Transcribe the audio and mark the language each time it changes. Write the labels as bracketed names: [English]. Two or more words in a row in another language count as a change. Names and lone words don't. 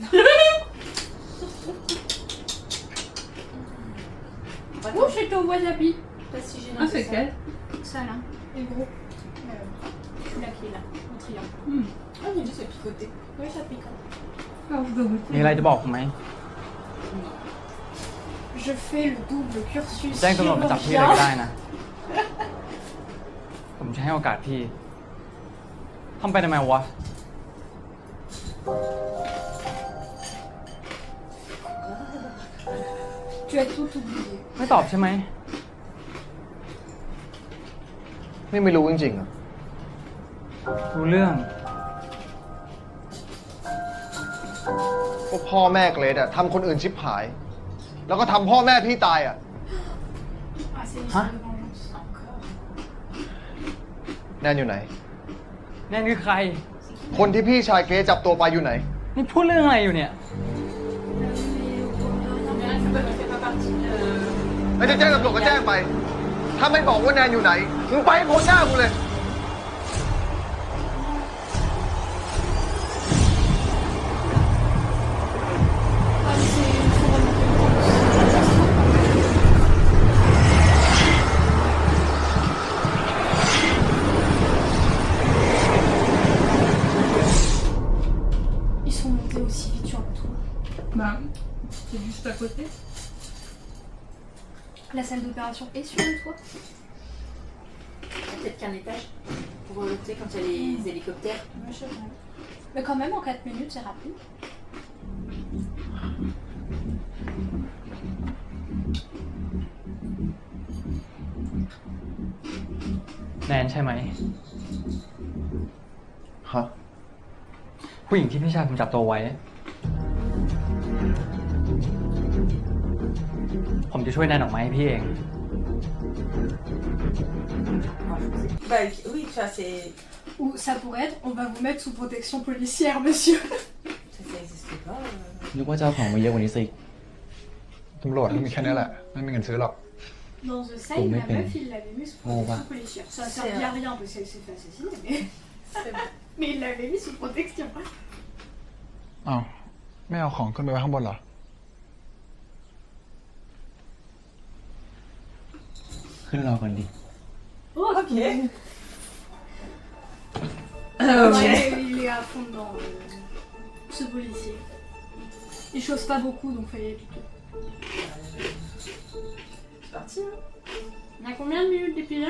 [French] Oh, j'étais au wasabi. Pas si gênant. Ah, que c'est ça. quel? Ça là, et gros. Celui-là qui est là, en triangle. Ah, mais juste picoté. Oui, ça pique. Alors, je dois [Thai] มี [French] goûter. [Thai] อะไรจะบอกผมไหม [French] Je fais le double cursus [Thai] แจ้งตำรวจมาจับพี่เลยก็ได้ [French] chirurgien. [Thai] นะ ผมจะให้โอกาสพี่ทำไปทำไมวะ [French] Tu as tout oublié. [Thai] ไม่ตอบใช่ไหม นี่ไม่รู้จริงๆอ่ะ รู้เรื่อง ก็พ่อแม่เกรดอ่ะทำคนอื่นชิบหาย แล้วก็ทำพ่อแม่พี่ตายอ่ะ [French] Ah, c'est une Hein? histoire de vengeance. Encore. [Thai] แนนอยู่ไหน แน่นคือใคร คนที่พี่ชายเกรดจับตัวไปอยู่ไหน นี่พูดเรื่องอะไรอยู่เนี่ย [French] Mais là, ça ne fait pas partie de... [Thai] แล้วจะแจ้งตำรวจก็แจ้งไป ถ้าไม่บอกว่าแนนอยู่ไหน มึงไปให้พ้นหน้ากูเลย [French] Ah, mais c'est une faut remonter le temps. Ils sont montés aussi vite sur le toit. Bah, c'est juste à côté. La salle d'opération est sur le toit. Peut-être qu'un étage. Pour, tu sais, quand il y a les hélicoptères. Ouais, je sais pas. Mais quand même, en 4 minutes, c'est rapide. [Thai] แนนใช่ไหม ฮะ ผู้หญิงที่พี่ชายผมจับตัวไว้ ผมจะช่วยแนนออกมาให้พี่เอง [French] Bah oui, ça c'est... Ou ça pourrait être, on va vous mettre sous protection policière, monsieur. Ça n'existe pas. [Thai] นึกว่าจะเอาของมาเยอะกว่านี้สิ ตำรวจมีแค่นี้แหละ ไม่มีเงินซื้อหรอก [French] Dans The Sign, Pour la mes peines. meuf, il l'avait mis sous On va. protection policière. Ça servait à rien parce qu'elle s'est fait assassiner, mais... mais il l'avait mis sous protection. [Thai] อ้าว ไม่เอาของขึ้นไปไว้ข้างบนเหรอ ขึ้นรอก่อนดิ [French] Oh, Ok. Ouais, il est à fond dans ce policier. Il chose pas beaucoup, donc fallait piquer. C'est parti, hein. On a combien de minutes d'épisode?